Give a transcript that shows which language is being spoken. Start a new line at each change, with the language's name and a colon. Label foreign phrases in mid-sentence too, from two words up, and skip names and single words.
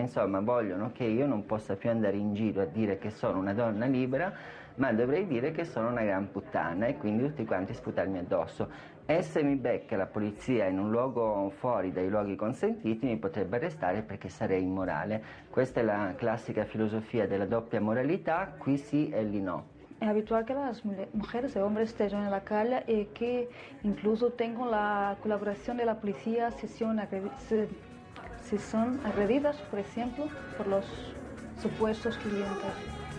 Italian: Insomma, vogliono che io non possa più andare in giro a dire che sono una donna libera, ma dovrei dire che sono una gran puttana e quindi tutti quanti sputarmi addosso. E se mi becca la polizia in un luogo fuori dai luoghi consentiti mi potrebbe arrestare perché sarei immorale. Questa è la classica filosofia della doppia moralità, qui sì e lì no.
Spanish: Es habitual que las mujeres y hombres estén en la calle y que incluso tengan la colaboración de la policía si son agredidas, por ejemplo, por los supuestos clientes.